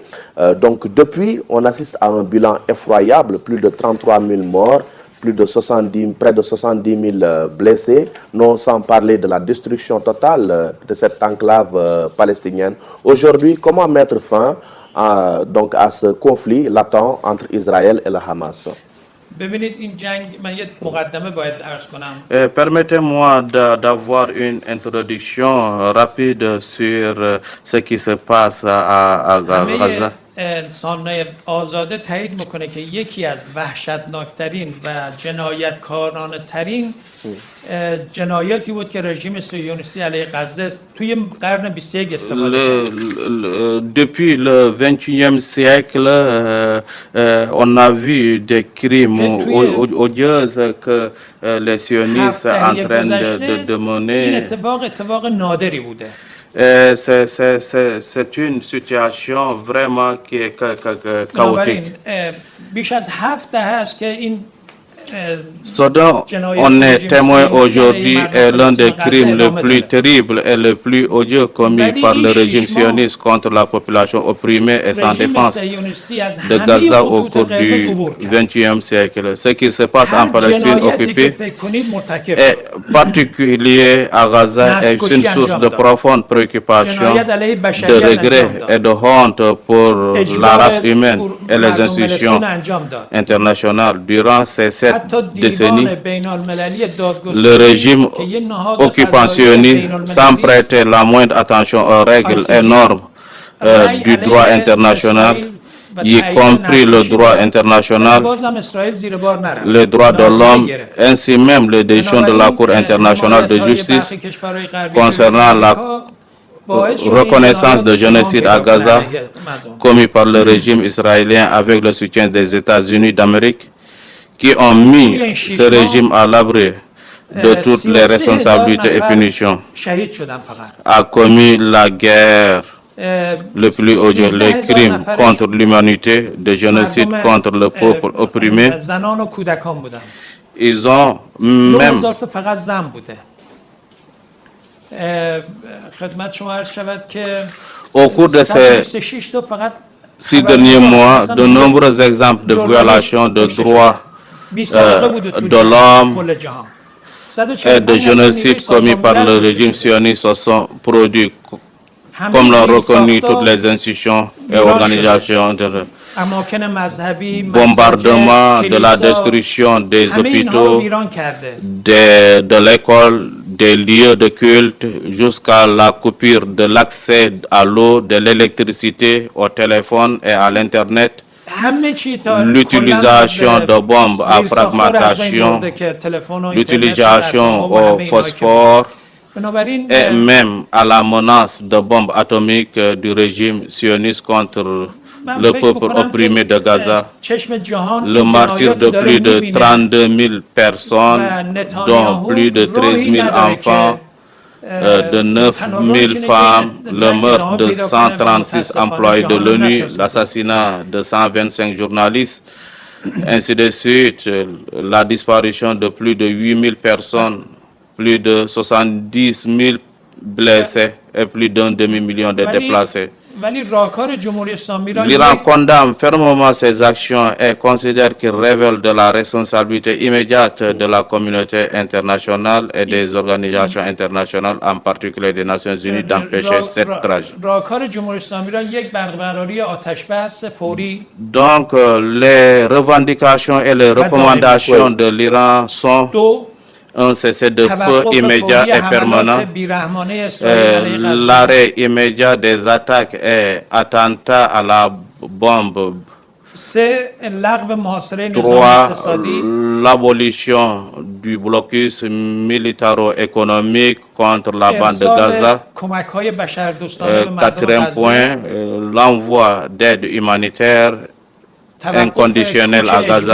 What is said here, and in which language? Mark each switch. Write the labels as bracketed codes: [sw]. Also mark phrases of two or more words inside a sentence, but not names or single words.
[fr] Donc depuis, on assiste à un bilan effroyable, plus de 33 000 morts, près de 70 000 blessés, non sans parler de la destruction totale de cette enclave palestinienne. Aujourd'hui, comment mettre fin donc à ce conflit latent entre Israël et le Hamas? [fa] ببینید این جنگ من یه مقدمه باید عرض کنم. [fr] Permettez-moi d'avoir une introduction rapide sur ce qui se passe à Gaza. [fa] انسان‌های آزاده تایید میکنه که یکی از وحشتناکترین و جنایتکارانه ترین جنایاتی بود که رژیم صهیونیستی علیه غزه توی قرن 21 استفاده کرد. [fr] Depuis le 21e siècle, on a vu des crimes odieux que les sionistes sont en train de mener. [fa] این اتفاق نادری بوده. [fr] C'est une situation vraiment qui est chaotique. [fa] بنابراین بیش از 7 دهه است که این [fr] Ce dont on est témoin aujourd'hui est l'un des crimes les plus terribles et les plus odieux commis par le régime sioniste contre la population opprimée et sans [fa] رژیم [fr] défense [fa] صهیونیستی از [fr] de [fa] همه [fr] Gaza au [fa] خطوط [fr] cours [fa] قرمز [fr] du [fa] عبور کرد. [fr] XXe siècle. Ce qui se passe en [fa] هر [fr] Palestine [fa] جنایتی که [fr] occupée [fa] فکر کنید مرتکب [fr] est [fa] شد. [fr] particulier à Gaza est une source de profonde préoccupation, [fa] جنایت علیه [fr] de [fa] بشریت [fr] regret [fa] انجام داد. [fr] et de honte pour la [fa] اجبار [fr] race humaine et les [fa] مردم [fr] institutions [fa] فلسطین انجام داد. [fr] internationales. Durant ces 7 [fa] حتی [fr] décennies, [fa] دیوان بین‌المللی دادگستری [fr] le régime [fa] که یه نهاد [fr] occupationniste, [fa] قضایی [fr] sans [fa] بین‌المللی [fr] prêter la moindre attention aux règles et normes du droit international, y compris le droit international, [fa] بازم اسرائیل زیر بار نرفت. [fr] les droits de l'homme, [fa] گرفت. [fr] ainsi même les décisions de la Cour internationale de justice concernant la reconnaissance de génocide à Gaza commis par le régime israélien avec le soutien des États-Unis d'Amérique, qui ont mis ce régime à l'abri de toutes les responsabilités et punitions, [fa] شهید شدن فقط. [fr] a commis la guerre le plus odieux, les crimes contre l'humanité, de génocide contre le peuple opprimé. [fa] زنان و کودکان بودن. [fr] Ils ont 2000 même [fa] تا فقط زن بوده. خدمت شما عرض شود که [fr] au cours de ces [fa] 126 تا فقط [fr] 6 derniers mois, de nombreux exemples de violations de droits de l'homme [fa] کل جهان. [fr] et de génocide commis par le régime sioniste se sont produits, comme l'ont reconnu toutes les institutions et organisations. [fa] اماکن مذهبی، [fr] Bombardement, [fa] مساجد، [fr] de la [fa] کلیسا، [fr] destruction des [fa] همه اینها رو [fr] hôpitaux, [fa] ویران کرده. [fr] de l'école, des lieux de culte, jusqu'à la coupure de l'accès à l'eau, de l'électricité, au téléphone et à l'Internet. [fa] همه چی تا [fr] L'utilisation de bombes à fragmentation, l'utilisation au phosphore [fa] بنابراین [fr] et même à la menace de bombes atomiques du régime sioniste contre le peuple opprimé de Gaza. [fa] چشم جهان [fr] Le martyre de plus de 32 000 personnes, dont plus de 13 000 enfants, de 9 000 femmes, le meurtre de 136 employés de l'ONU, l'assassinat de 125 journalistes, ainsi de suite, la disparition de plus de 8 000 personnes, plus de 70 000 blessés et plus d'un demi-million de déplacés. [fa] ولی راهکار جمهوری اسلامی را [fr] L'Iran condamne fermement ces actions et considère qu'ils révèlent de la responsabilité immédiate de la communauté internationale et des organisations internationales, en particulier des Nations Unies, d'empêcher cette tragédie. [fa] راهکار جمهوری اسلامی را یک برقراری آتش بس فوری [fr] Donc, les revendications et les recommandations de l'Iran sont [fa] دو [fr] un cessez-le-feu immédiat et permanent, [fa] بیرحمانه اسرائیل علیه غزه [fr] l'arrêt immédiat des attaques et attentats à la bombe. [fa] سه لغو محاصره نظام 3. اقتصادی [fr] L'abolition du blocus militaro-économique contre la bande de Gaza. [fa] کمک‌های بشردوستانه به مردم [fr] Quatrième [fa] غزه [fr] point, l'envoi d'aide humanitaire inconditionnelle à Gaza.